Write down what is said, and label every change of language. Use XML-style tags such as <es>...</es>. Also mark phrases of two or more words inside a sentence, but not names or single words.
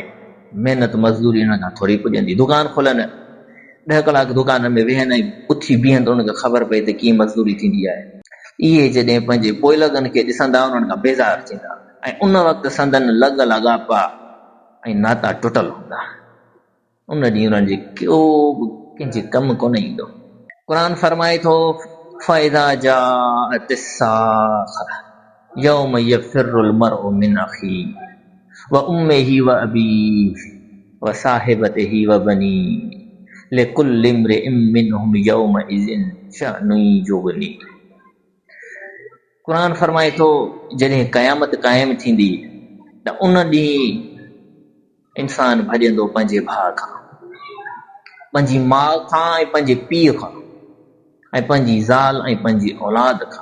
<sd>महिनत मज़दूरी हिन खां थोरी पुॼंदी। दुकान खोलनि, 10 कलाक दुकान में वेहनि ऐं उथी बीहनि त उनखे ख़बर पए त कीअं मज़दूरी थींदी आहे। इहे जॾहिं पंहिंजे पोइ लॻनि खे ॾिसंदा उन्हनि खां बेज़ार थींदा, ऐं उन वक़्तु संदन लॻ लाॻापा ऐं नाता टुटल हूंदा। उन ॾींहुं उन्हनि जे को बि कंहिंजे कमु कोन ईंदो। क़ुर फरमाए थो</sd> <ar>فإذا جاءت الصاخة يوم يفر المرء من أخيه وأمه وأبيه وصاحبته وبنيه لكل امرئ منهم يومئذ شأن يغنيه.</ar> <sd>क़ुर फरमाए थो जॾहिं क़यामत क़ाइम थींदी त उन ॾींहुं इंसान भॼंदो पंहिंजे भाउ खां, पंहिंजी माउ खां ऐं पंहिंजे पीउ खां ऐं पंहिंजी ज़ाल ऐं पंहिंजी औलाद खां।</sd>